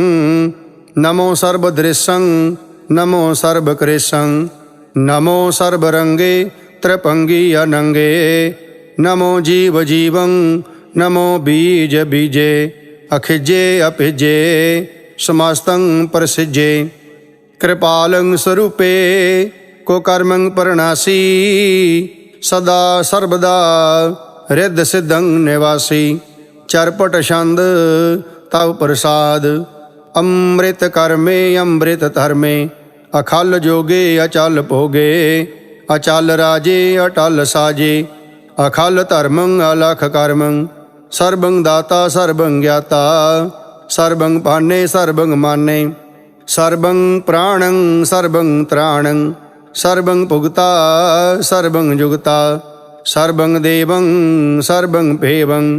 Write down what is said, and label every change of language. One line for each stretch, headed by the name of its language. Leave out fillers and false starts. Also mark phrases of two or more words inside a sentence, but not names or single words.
Braj: नमो सर्वदृश्यं नमो सर्वकृशं, नमो सर्वरंगे त्रिपंगी अनंगे, नमो जीव जीवं नमो बीज बीजे, अखिजे अपिजे समस्तं प्रसिजे, कृपालं स्वरूपे को कर्मं परनासी, सदा सर्वदा रिद्ध सिद्धं निवासी, चरपट छंद तव प्रसाद, अमृत कर्मे अमृत धर्मे, अखल जोगे अचल भोगे, ਅਚਲ ਰਾਜੇ ਅਟਲ ਸਾਜੇ। ਅਖਲ ਧਰਮੰ ਅਲਖ ਕਰਮੰ ਸਰਬੰ ਦਾਤਾ ਸਰਬੰ ਗਿਆਤਾ। ਸਰਬੰ ਪਾਨੇ ਸਰਬੰ ਮਾਨੇ ਸਰਬੰ ਪ੍ਰਾਣੰ ਸਰਬੰ ਤ੍ਰਾਣੰ। ਸਰਬੰ ਭੁਗਤਾ ਸਰਬੰ ਜੁਗਤਾ ਸਰਬੰ ਦੇਵੰ ਸਰਬੰ ਭੇਵੰ।